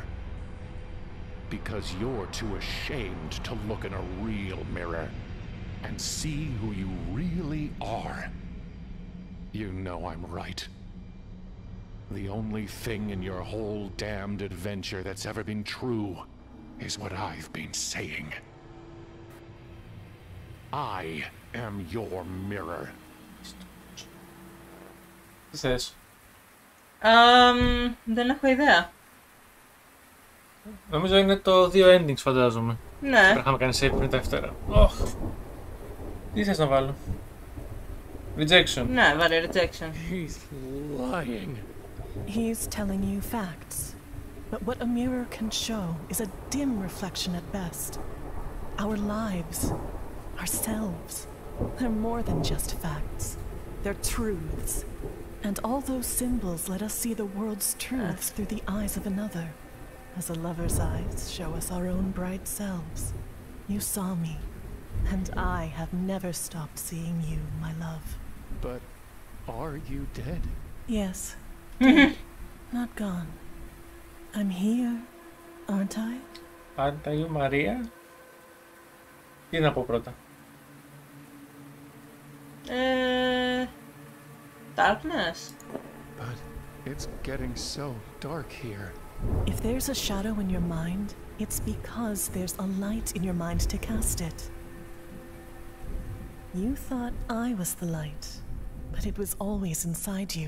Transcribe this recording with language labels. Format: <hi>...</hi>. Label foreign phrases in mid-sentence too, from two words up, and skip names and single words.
<en>Because you're too ashamed to look in a real mirror and see who you really are. You know I'm right. The only thing in your whole damned adventure that's ever been true is what I've been saying. I am your mirror.</en> <el>Τι θες? Δεν έχω ιδέα. Νομίζω είναι το 2 endings, φαντάζομαι. Ναι. Πρέπει να είχαμε κάνει save πριν τα Δευτέρα. Τι θες να βάλω?</el> <en>Rejection.</en> <el>Ναι, βάλε rejection.</el> <en>He's lying. He's telling you facts. But what a mirror can show is a dim reflection at best. Our lives, ourselves, they're more than just facts. They're truths. And all those symbols let us see the world's truths through the eyes of another, as a lover's eyes show us our own bright selves. You saw me, and I have never stopped seeing you, my love. But are you dead? Yes. Dead. Not gone. I'm here, aren't I? Aren't you, Maria?</en> <el>Τι να πω πρώτα?</el> <en>Darkness. But it's getting so dark here. If there's a shadow in your mind, it's because there's a light in your mind to cast it. You thought I was the light, but it was always inside you.</en>